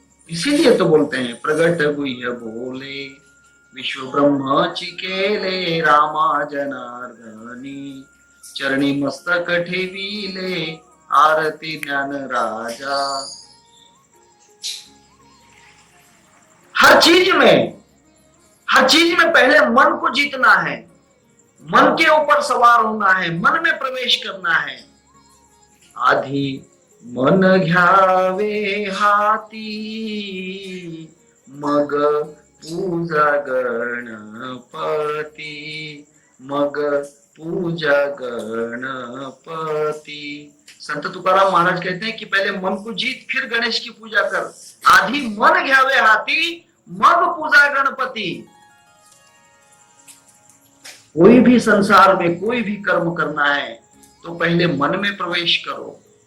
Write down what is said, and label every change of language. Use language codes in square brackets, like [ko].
[hi] इसीलिए तो बोलते हैं [mr] प्रगट गुह्य बोले, विश्व ब्रह्म चिकेले, रामा जनार्दनी, चरणी मस्तक ठेवीले, आरती ज्ञान राजा। [hi] हर चीज में पहले मन को जीतना है, मन के ऊपर सवार होना है, मन में प्रवेश करना है। [mr] आधी मन घ्यावे हाती, मग पूजा गणपती, मग पूजा गणपती। [hi] संत तुकाराम महाराज कहते हैं कि पहले मन को जीत, फिर गणेश की पूजा कर। [mr] आधी मन घ्यावे हाथी, मग पूजा गणपति। [hi] कोई भी संसार में कोई भी कर्म करना है तो पहले मन में प्रवेश करो।